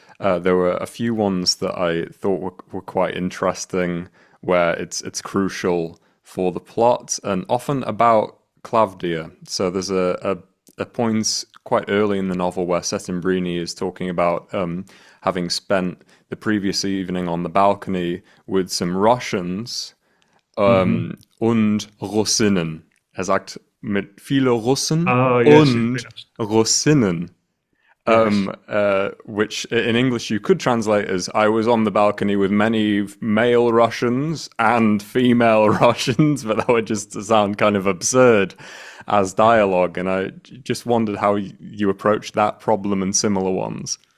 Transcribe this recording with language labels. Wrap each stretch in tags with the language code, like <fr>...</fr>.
<en>There were a few ones that I thought were quite interesting, where it's crucial for the plot, and often about Claudia. So there's a point quite early in the novel where Settembrini is talking about having spent the previous evening on the balcony with some Russians</en> <de>und Russinnen. Er sagt mit viele Russen</de> <en>Oh yes,</en> <de>und Russinnen.</de> <en>yes. Which in English you could translate as I was on the balcony with many male Russians and female Russians, but that would just sound kind of absurd as dialogue. And I just wondered how you approached that problem and similar ones.</en>